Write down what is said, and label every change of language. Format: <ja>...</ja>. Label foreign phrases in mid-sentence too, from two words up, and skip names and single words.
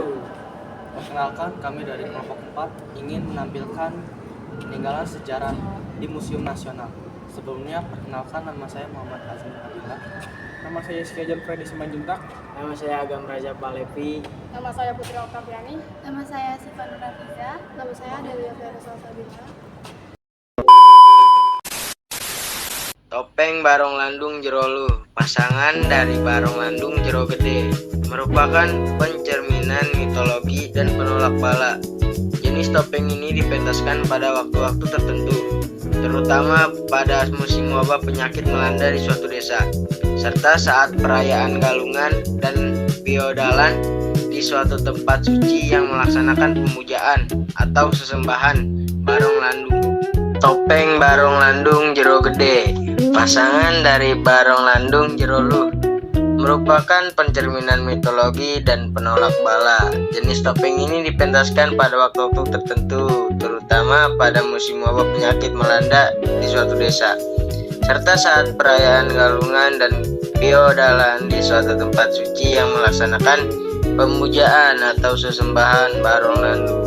<id>Perkenalkan, kami dari kelompok 4 ingin menampilkan peninggalan sejarah di Museum Nasional. Sebelumnya, perkenalkan, nama saya Muhammad Azmi Abdillah. Nama saya Skejan Freddy Simanjuntak. Nama saya Agam Raja Palevi. Nama saya Putri Oktaviani. Nama saya Sifan Rafiza. Nama saya Delia Vera Salsabila. Topeng Barong Landung Jero Luh, pasangan dari Barong Landung Jero Gede, merupakan pencerminan mitologi dan penolak bala. Jenis topeng ini dipentaskan pada waktu-waktu tertentu, terutama pada musim wabah penyakit melanda di suatu desa, serta saat perayaan Galungan dan Biodalan di suatu tempat suci yang melaksanakan pemujaan atau sesembahan Barong Landung. Topeng Barong Landung Jero Gede, pasangan dari Barong Landung Jero Luh, merupakan pencerminan mitologi dan penolak bala. Jenis topeng ini dipentaskan pada waktu-waktu tertentu, terutama pada musim wabah penyakit melanda di suatu desa, serta saat perayaan Galungan dan Biodalan di suatu tempat suci yang melaksanakan pemujaan atau sesembahan Barong Landung.</id>